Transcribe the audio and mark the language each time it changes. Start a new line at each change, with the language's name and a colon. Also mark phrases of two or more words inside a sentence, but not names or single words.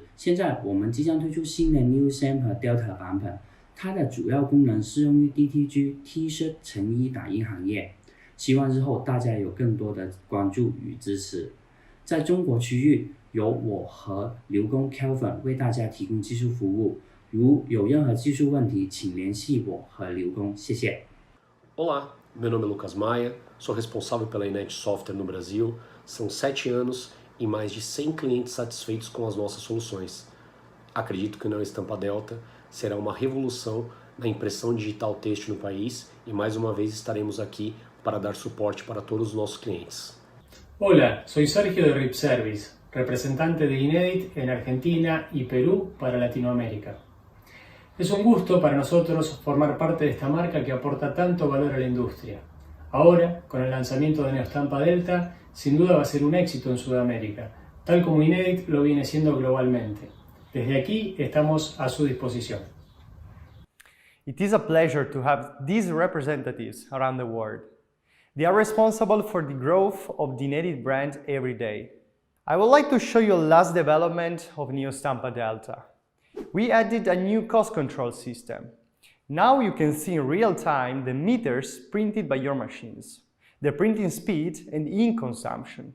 Chinese: 现在我们即将推出新的 NeoStampa Delta 版本，它的主要功能适用于 DTG T 恤成衣打印行业。希望日后大家有更多的关注与支持。在中国区域，由我和刘工 Kelvin 为大家提供技术服务。如有任何技术问题，请联系我和刘工。谢谢。
Portuguese: Olá, meu nome é Lucas Maia, sou responsável pela Inedit Software no Brasil. São 7 anos e mais de 100 clientes satisfeitos com as nossas soluções. Acredito que o NeoStampa Delta será uma revolução na impressão digital têxtil no país e mais uma vez estaremos aqui para dar suporte para todos os nossos clientes.
Spanish: Hola, soy Sergio de RIP Service, representante de Inedit en Argentina y Perú para Latinoamérica. Es un gusto para nosotros formar parte de esta marca que aporta tanto valor a la industria. Ahora, con el lanzamiento de NeoStampa Delta, sin duda va a ser un éxito en Sudamérica, tal como Inedit lo viene siendo globalmente. Desde aquí estamos a su disposición.
English: It is a pleasure to have these representatives around the world. They are responsible for the growth of the Inedit brand every day. I would like to show you a last development of NeoStampa Delta. We added a new cost control system. Now you can see in real time the meters printed by your machines, the printing speed and ink consumption.